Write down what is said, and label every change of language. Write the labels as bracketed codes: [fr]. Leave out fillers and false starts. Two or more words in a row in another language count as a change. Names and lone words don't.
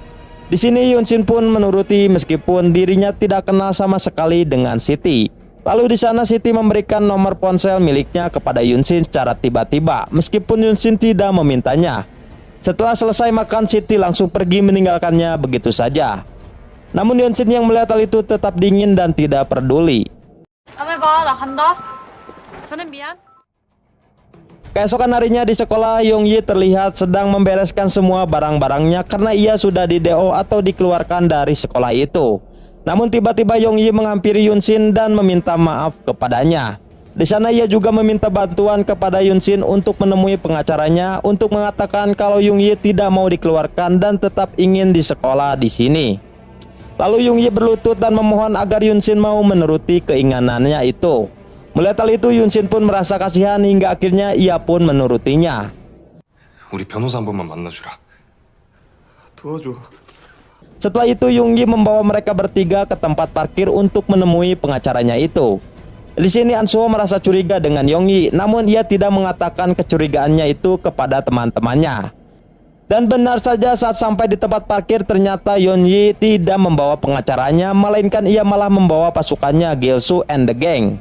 [id] Di sini Yun-shin pun menuruti meskipun dirinya tidak kenal sama sekali dengan Siti. Lalu di sana Siti memberikan nomor ponsel miliknya kepada Yun-shin secara tiba-tiba meskipun Yun-shin tidak memintanya. Setelah selesai makan, Siti langsung pergi meninggalkannya begitu saja. Namun Yun-shin yang melihat hal itu tetap dingin dan tidak peduli. [ko] 다음에 봐, 나 간다. 저는 미안. [id] Keesokan harinya di sekolah, Yong-yi terlihat sedang membereskan semua barang-barangnya karena ia sudah di DO atau dikeluarkan dari sekolah itu. Namun tiba-tiba Yong-yi menghampiri Yun-shin dan meminta maaf kepadanya. Di sana ia juga meminta bantuan kepada Yun-shin untuk menemui pengacaranya untuk mengatakan kalau Yong-yi tidak mau dikeluarkan dan tetap ingin di sekolah di sini. Lalu Yong-yi berlutut dan memohon agar Yun-shin mau menuruti keinginannya itu. Melihat hal itu, Yun-shin pun merasa kasihan hingga akhirnya ia pun menurutinya. [ko] 우리 변호사 한 번만 만나주라. 도와줘. [id] Setelah itu Yong-yi membawa mereka bertiga ke tempat parkir untuk menemui pengacaranya itu. Di sini An Su-ho merasa curiga dengan Yong-yi, namun ia tidak mengatakan kecurigaannya itu kepada teman-temannya. Dan benar saja saat sampai di tempat parkir ternyata Yong-yi tidak membawa pengacaranya, melainkan ia malah membawa pasukannya Gil-soo and the Gang.